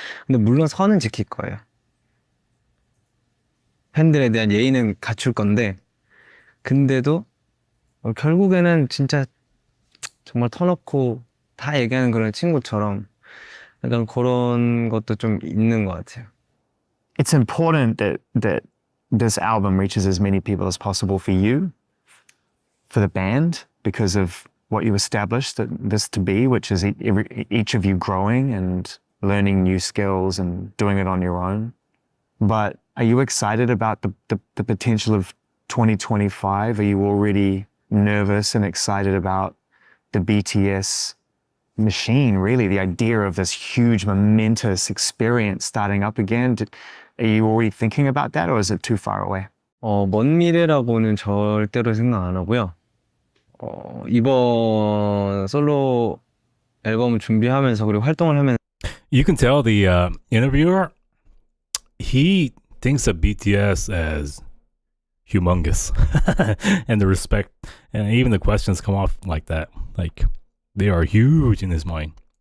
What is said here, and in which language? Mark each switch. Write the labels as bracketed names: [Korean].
[Korean] 근데 물론 선은 지킬 거예요. 팬들에 대한 예의는 갖출 건데 근데도 결국에는 진짜 정말 터놓고 다 얘기하는 그런 친구처럼 약간 그런 것도 좀 있는 것 같아요. [English] It's important that this album reaches as many people as possible for you, for the band, because of what you established this to be, which is each of you growing and learning new skills and doing it on your own. But are you excited about the potential of 2025? Are you already nervous and excited about the BTS machine, really, the idea of this huge, momentous experience starting up again? Are you already thinking about that, or is it too far away? [Korean] 먼 미래라고는 절대로 생각 안 하고요. 이번 솔로 앨범을 준비하면서 그리고 활동을 하면서 [English] You can tell the interviewer, he thinks of BTS as humongous. And the respect, and even the questions come off like that. Like, they are huge in his mind.